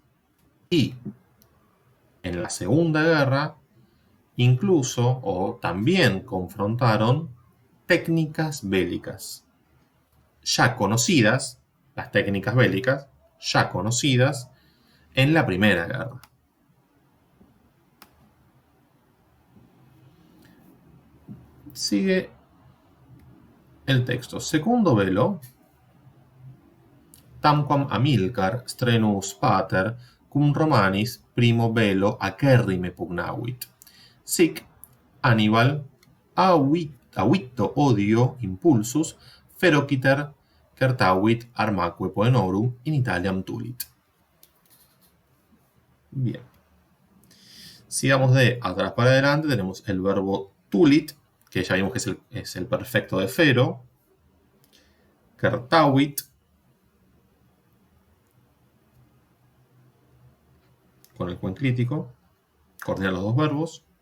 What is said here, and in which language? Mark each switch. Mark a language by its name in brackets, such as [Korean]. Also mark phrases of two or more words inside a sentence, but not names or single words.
[Spanish] Y en la Segunda Guerra incluso o también confrontaron técnicas bélicas ya conocidas, las técnicas bélicas ya conocidas en la Primera Guerra. Sigue el texto. [Latin] Secundo velo, tamquam Amilcar strenus pater cum Romanis primo velo acerrime pugnavit. Sic Hannibal avitto odio impulsus ferociter certavit armaque poenorum in Italiam tulit. [Spanish] Bien. Sigamos de atrás para adelante, tenemos el verbo tulit, que ya vimos que es el perfecto de Fero. Certavit, con el crítico, coordina los dos verbos.